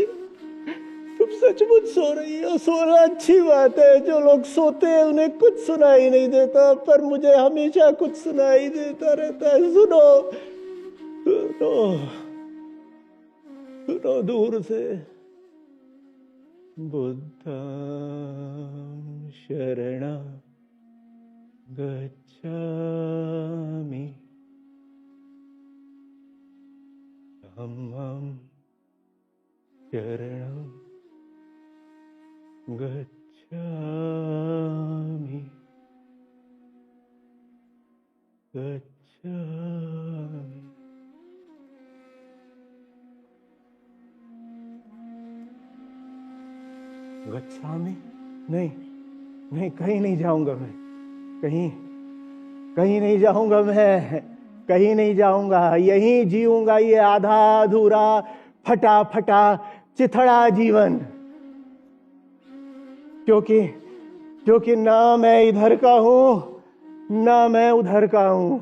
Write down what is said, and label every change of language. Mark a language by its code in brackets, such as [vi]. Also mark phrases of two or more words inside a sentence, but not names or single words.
[hi] तुम सचमुच सो रही हो। सोना अच्छी बात है। जो लोग सोते हैं उन्हें कुछ सुनाई नहीं देता, पर मुझे हमेशा कुछ सुनाई देता रहता है। सुनो सुनो सुनो दूर से। [pi] बुद्धं शरणं गच्छामि, धम्मं शरणं गच्छामि, गच्छामि। गच्छामि? [hi] नहीं नहीं, कहीं नहीं जाऊंगा मैं। कहीं कहीं नहीं जाऊंगा मैं। कहीं नहीं जाऊंगा। यहीं जीऊंगा ये आधा अधूरा फटा फटा चिथड़ा जीवन। क्योंकि ना मैं इधर का हूं ना मैं उधर का हूं।